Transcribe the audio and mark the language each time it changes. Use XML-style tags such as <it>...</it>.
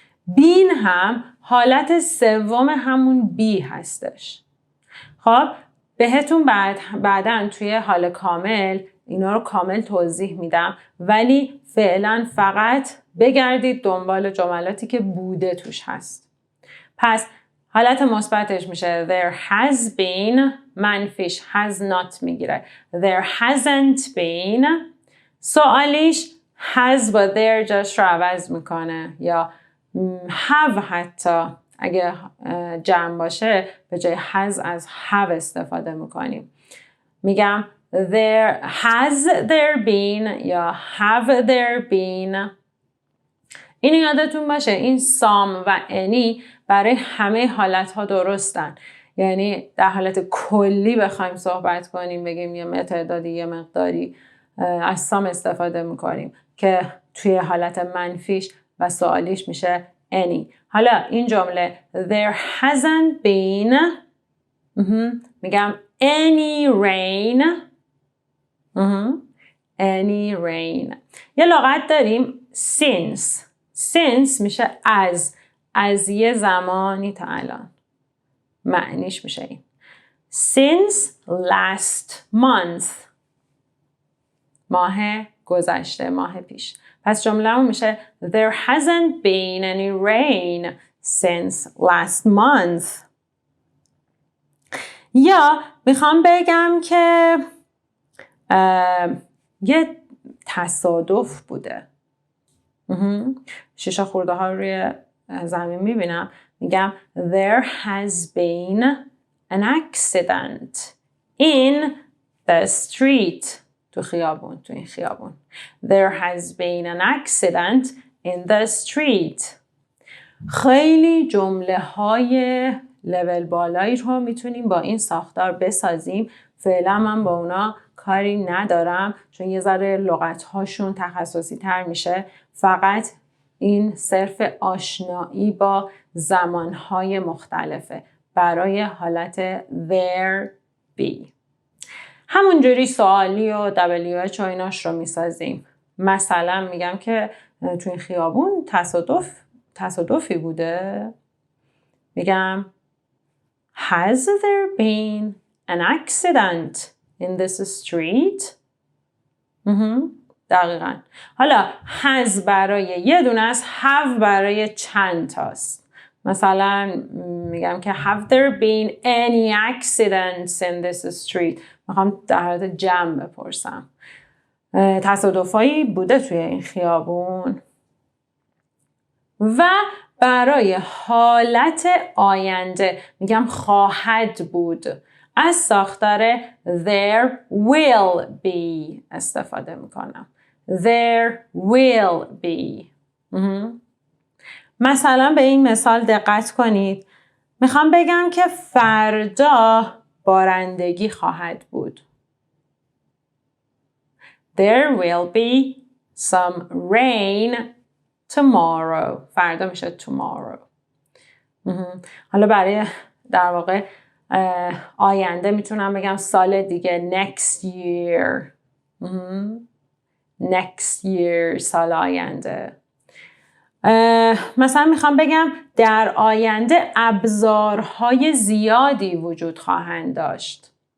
<fa>been هم حالت سوم همون be هستش. خب بهتون بعداً توی حال کامل اینا رو کامل توضیح میدم، ولی فعلا فقط بگردید دنبال جملاتی که بوده توش هست. پس حالت مثبتش میشه</fa> <en>there has been، منفیش has not میگیره there hasn't been.</en> <fa>سوالیش has با there جاش رو عوض میکنه، یا have حتی اگه جمع باشه به جای has از have استفاده میکنیم.</fa> <en>میگم has there been یا have there been.</en> <fa>اینو یادتون باشه این سام و انی برای همه حالتها درستن. یعنی در حالت کلی بخوایم صحبت کنیم بگیم یه تعدادی یه مقداری از سام استفاده میکنیم که توی حالت منفیش و سوالیش میشه any. حالا این جمله</fa> <en>there hasn't been میگم any rain. any rain.</en> <fa>یه لغت داریم since میشه از یه زمانی تا الان. معنیش میشه این</fa> <en>since last month،</en> <fa>ماه گذشته، ماه پیش. پس جمله‌مون میشه</fa> <en>there hasn't been any rain since last month.</en> <fa>یا میخوام بگم که یه تصادف بوده. شیشه خورده ها روی زمین میبینم، میگم</fa> <en>there has been an accident in the street.</en> <fa>تو این خیابون.</fa> <en>There has been an accident in the street.</en> <fa>خیلی جمله های لول بالایی رو میتونیم با این ساختار بسازیم. فعلا من با اونا کاری ندارم چون یه ذره لغت هاشون تخصصی تر میشه. فقط این صرف آشنایی با زمانهای مختلفه برای حالت there be. همونجوری سوالی و WH و ایناش رو میسازیم. مثلا میگم که تو این خیابون تصادفی بوده.</fa> <en>میگم Has there been an accident in this street?</en> <fa>دقیقاً. حالا has برای یه دونه است، have برای چند تاست. مثلا میگم که</fa> <en>Have there been any accidents in this street؟</en> <fa>میخوام در حالت جمع بپرسم. تصادفایی بوده توی این خیابون؟ و برای حالت آینده میگم خواهد بود. از ساختار</fa> <en>there will be</en> <fa>استفاده میکنم.</fa> <en>There will be.</en> <fa>مثلا به این مثال دقت کنید. میخوام بگم که فردا بارندگی خواهد بود.</fa> <en>There will be some rain tomorrow.</en> <fa>فردا میشه tomorrow. حالا برای در واقع آینده میتونم بگم سال دیگه</fa> <en>next year. next year</en> <fa>سال آینده. مثلا میخوام بگم در آینده ابزارهای زیادی وجود خواهند داشت.</fa>